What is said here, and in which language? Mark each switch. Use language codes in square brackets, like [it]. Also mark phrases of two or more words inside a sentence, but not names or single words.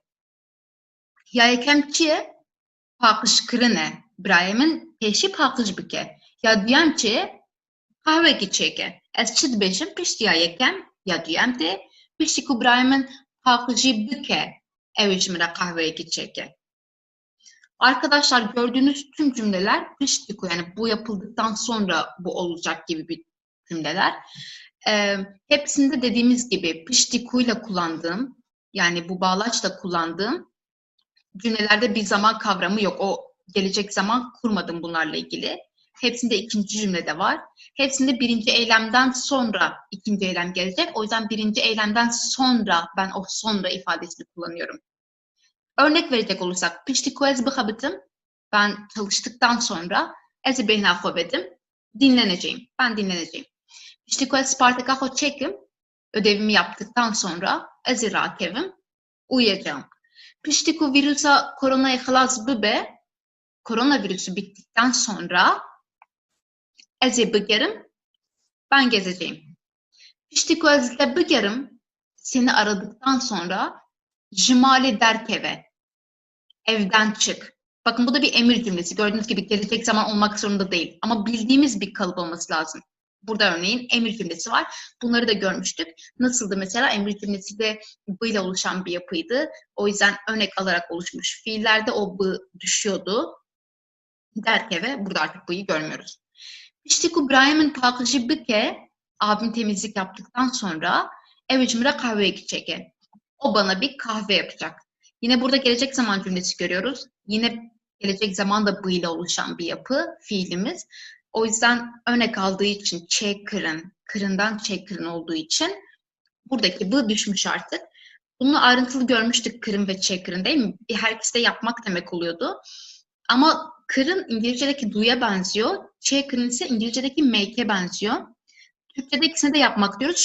[ku] Ya yekem çi ye? Paqijkirin e. Birayê min pêşî paqij bike. Ya duyem çi ye? Qehwekî çêke. Ez çi dibêjim? Piştî ya yekem ya duyem de, piştî ku birayê min paqijî bike, ew ê ji min re qehweyekî çêke. [tr] Arkadaşlar gördüğünüz tüm cümleler [ku] piştî ku, [tr] yani bu yapıldıktan sonra bu olacak gibi bir cümleler. Hepsinde dediğimiz gibi [ku] piştî ku [tr] ile kullandığım, yani bu bağlaçla kullandığım cümlelerde bir zaman kavramı yok. O gelecek zaman kurmadım bunlarla ilgili. Hepsinde ikinci cümlede var. Hepsinde birinci eylemden sonra ikinci eylem gelecek. O yüzden birinci eylemden sonra ben o sonra ifadesini kullanıyorum. Örnek verecek olursak, [ku] piştî ku ez bixabitim, [tr] ben çalıştıktan sonra [ku] ez ê bêhna xwe vedim, [tr] dinleneceğim, ben dinleneceğim. [ku] Piştî ku ez sparteka xwe çêkim, [tr] ödevimi yaptıktan sonra [ku] ez ê rakevim, [tr] uyuyacağım. [ku] Piştî ku vîrusa koronayê xilas bibe, [tr] koronavirüsü bittikten sonra [ku] ez ê bigerim, [tr] ben gezeceğim. [ku] Piştî ku ez te bigerim, [tr] seni aradıktan sonra [ku] ji malê derkeve, [tr] evden çık. Bakın bu da bir emir cümlesi. Gördüğünüz gibi gelecek zaman olmak zorunda değil. Ama bildiğimiz bir kalıp olması lazım. Burada örneğin emir cümlesi var. Bunları da görmüştük. Nasıldı mesela? Emir cümlesi de b ile oluşan bir yapıydı. O yüzden örnek alarak oluşmuş. Fiillerde o b düşüyordu. Derkeve, burada artık b'yi görmüyoruz. [ku] Piştî ku birayê paqijî bike, [tr] abim temizlik yaptıktan sonra [ku] ev ê ji min re qehweyekî çêke. [tr] O bana bir kahve yapacak. Yine burada gelecek zaman cümlesi görüyoruz. Yine gelecek zaman da bu ile oluşan bir yapı, fiilimiz. O yüzden örnek aldığı için çêkirin, kırından çêkirin olduğu için buradaki bu düşmüş artık. Bunu ayrıntılı görmüştük kırın ve çêkirin değil mi? Her ikisi de yapmak demek oluyordu. Ama kırın İngilizce'deki do'ya benziyor. Kırın ise İngilizce'deki make'e benziyor. Türkçe'de ikisini de yapmak diyoruz.